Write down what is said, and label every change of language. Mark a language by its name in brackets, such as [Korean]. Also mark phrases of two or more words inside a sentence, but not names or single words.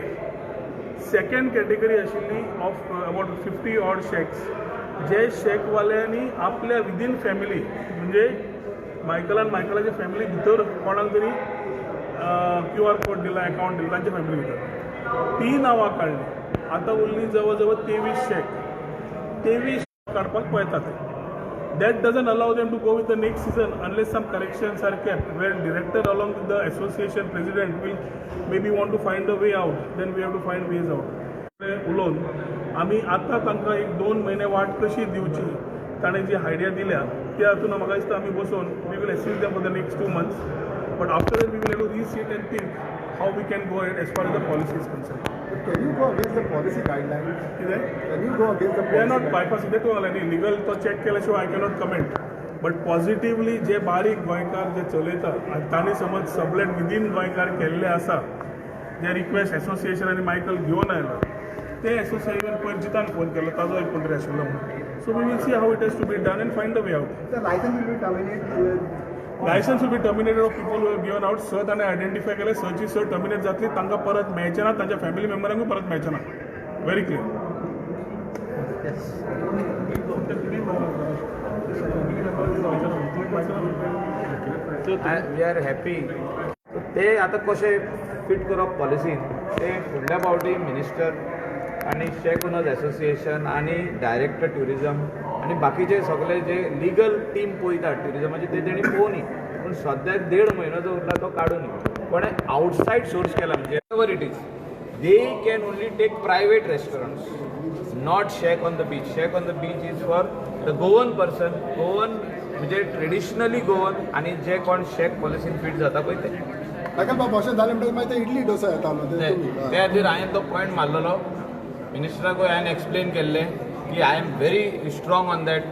[English] second category [Konkani] आशिल्ली [English] of about 50 odd shacks [Konkani] जे शेकवाल्यांनी आपल्या विदीन फॅमिली म्हणजे मायकलाच्या फॅमिली भितर कोणाक तरी [English] QR code [Konkani] दिला, अकाउंट दिला तांच्या फॅमिली भितर ती नांवां काडली. आतां उरली जवळ जवळ 23 शेक. 23 काडपाक पळयतात ते. [English] That doesn't allow them to go with the next season unless some corrections are kept, where director along with the association president will maybe want to find a way out, then we have to find ways out. [Konkani] उलोवन आमी आतां तांकां 1-2 म्हयने वाट कशी दिवची ताणें जी आयडिया दिल्या त्या हातून म्हाका दिसता आमी बसून [English] We will assist them for the next 2 months, but after that we will have to re-sit and think how we can go ahead as far as the policy is concerned. Can you go against the policy guidelines? Can you go against the policy? They are not bypassing. [Konkani] ते तुम्हाला न्ही लिगल तो चॅक केल्या शिवाय [English] I cannot comment. but positively [Konkani] जे बारीक गोंयकार जे चलयतात आनी तांणी समज [English] sublet within [Konkani] गोंयकार केल्ले आसा, जे रिक्वेस्ट एसोसिएशन आनी मायकल घेवन आयला, ते एसोसिएशन पंचितान फोन केलो ताजो एक कोण तरी आशिल्लो म्हणून. [English] So we will see how it has to be done and find a way out. The license will be terminated. License will be terminated of people who have given out. [Konkani] स ताणें आयडेंटिफाय केले, सची स टर्मिनेट जातली, तांकां परत मेळचे ना, तांच्या फॅमिली मेंबरांकूय परत मेळचे ना. [English] Very clear. We are happy. [Konkani] ते आतां कशें फिट करप पॉलिसीन ते फुडल्या फावटी मिनिस्टर आनी [English] shack owners association [Konkani] आनी [English] director tourism [Konkani] आनी बाकीचे सगळे जे [English] legal team [Konkani] पळयतात ट्युरिजमाची ते तेणी पळोवनी. पूण सद्याक 1.5 म्हयनो जो उरला तो काडूनी. कोणें आउटसायड सोर्स केला म्हणजे [English] ever it is they can only take private restaurants, not shack on the beach. Shack on the beach is for the Goan person, [Konkani] गोवन म्हणजे [English] traditionally Goan [Konkani] आनी जे कोण शेक पॉलिसीन फीट जाता पळय ते. अशें जालें म्हणटकीर मागीर ते इडली डोसा येतालो त्या खातीर हांवें तो पॉयंट मारलेलो. मिनिस्टराकूय हांवें एक्सप्लेन केल्लें की [English] I am very strong on that.